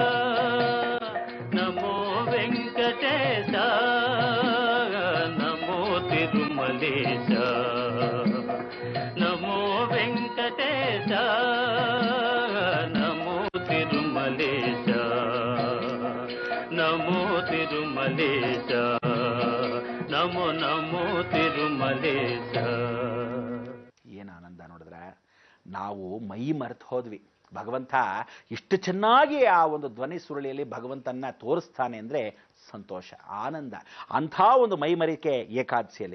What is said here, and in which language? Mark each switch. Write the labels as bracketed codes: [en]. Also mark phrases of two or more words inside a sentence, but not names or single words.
[te] నమో వెంకటేశ, నమో తిరుమలేశ, నమో వెంకటేశ, నమో తిరుమలేశ, నమో తిరుమలేశ, నమో నమో ತಿರುಮಲೇಶ. [kn] ಏನು ಆನಂದ ನೋಡಿದ್ರೆ, ನಾವು ಮೈ ಮರೆತು ಹೋದ್ವಿ. ಭಗವಂತ ಇಷ್ಟು ಚೆನ್ನಾಗಿ ಆ ಒಂದು ಧ್ವನಿ ಸುರುಳಿಯಲ್ಲಿ ಭಗವಂತನ ತೋರಿಸ್ತಾನೆ ಅಂದರೆ ಸಂತೋಷ, ಆನಂದ. ಅಂಥ ಒಂದು ಮೈಮರಿಕೆ ಏಕಾದಶಿಯಲ್ಲಿ.